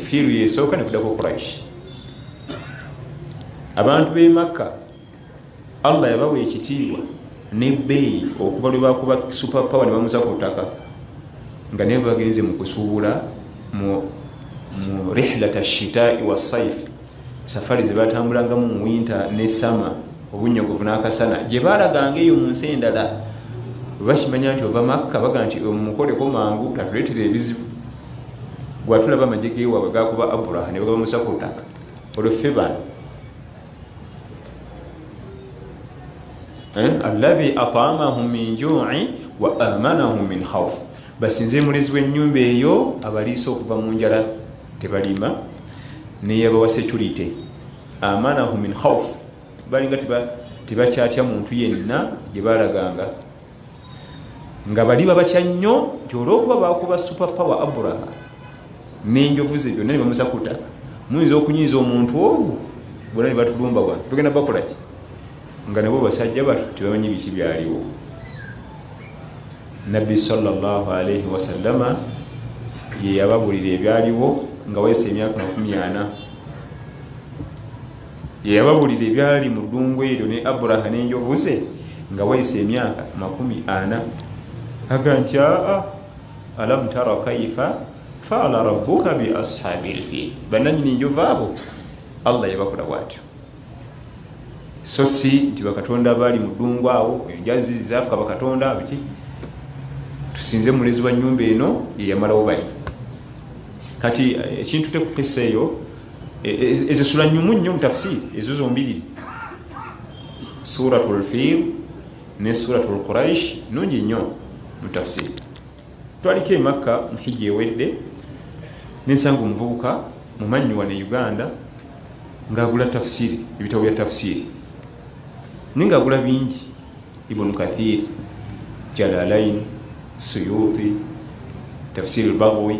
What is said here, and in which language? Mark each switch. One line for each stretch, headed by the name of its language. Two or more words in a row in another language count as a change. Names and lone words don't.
Ganda: fiiru yesooka nekuddako Quraish. abantu b'e Makka Allah yabawa ekitiibwa nebbeeyi okuva lwe bakuba
English: super power
Ganda: ne bamuza ku ttaka nga naye bagenze mu kusuubula mu
Arabic: رحلة الشتاء والصيف,
Ganda: safari ze batambulangamu mu winter ne sama, obunyogovu n'akasana gye balaganga eyo mu nsi endala. Bakimanya nti ova Makka baga nti omukoleko mangu tatuleetera ebizibu. Bwatulaba amagye geewaabwe gakuba Aburaha ne bagabamusa ku ttaka olwo ffe bano
Arabic: الذي أطعمهم من جوع وآمنهم من خوف.
Ganda: Basinze mulezi w'ennyumba eyo abaliisa okuva mu njala tebalima,
English: neyabawa security.
Arabic: آمنهم من خوف,
Ganda: balinga tebakyatya muntu yenna gye balaganga, nga bali babatya nnyo nti olw'okuba bakuba
English: super power
Ganda: Aburaha n'enjovu ze byonna ne bamusa ku ttaka, muyinza okunyiiza omuntu ogwo bonna ne batulumba wano, tugenda bakola ki? Nga nabo basajja batu tebamanyi biki byaliwo. Nabbi
Arabic: صلى الله عليه وسلم
Ganda: ye yababulira ebyaliwo nga wayise emyaka 40. Ye yababulira ebyali mu ddungu eryo ne Aburaha n'enjovu ze nga wayise emyaka 40. Aga nti
Arabic: ألم تر كيف فعل ربك بأصحاب الفيل.
Ganda: Bannanyini enjovu abo Allah yabakola bwatyo. So si nti bakatonda bali mu ddungu awo enjazi zaafuka bakatonda biki. Tusinze mulezi wa nnyumba eno yeyamalawo bali. Kati ekintu tekukisa eyo ezo sura nyumu nnyo mu tafsiri ezo zombiri, suratul fil ne suratul Quraish nungi nnyo mu tafsiri. Twaliko e Makka muhijja ewedde nensanga omuvubuka mumanyi wane Uganda ng'agula tafsiri, ebitabo bya tafsiri ninga agula bingi, Ibn Kathir, Jalalain, Suyuti, Tafsir al-Baghawi.